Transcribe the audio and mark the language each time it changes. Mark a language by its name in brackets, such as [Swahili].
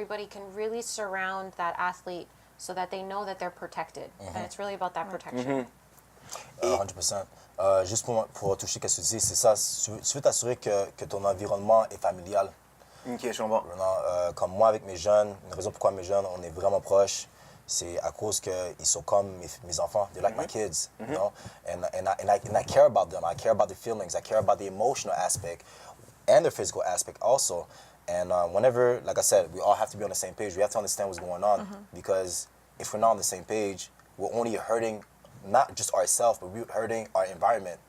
[English] Everybody can really surround that athlete so that they know that they're protected. And it's really about that protection. 100%. [French] Juste pour toucher ce que tu dis, c'est ça. Tu veux t'assurer que ton environnement est familial. OK, je comprends. Comme moi avec mes jeunes, une raison pourquoi mes jeunes, on est vraiment proches, c'est à cause qu'ils sont comme mes enfants. [English] They're like my kids, you know? And I care about them. I care about their feelings. I care about the emotional aspect and the physical aspect also. And whenever, like I said, we all have to be on the same page. We have to understand what's going on because if we're not on the same page, we're only hurting not just ourselves, but we're hurting our environment.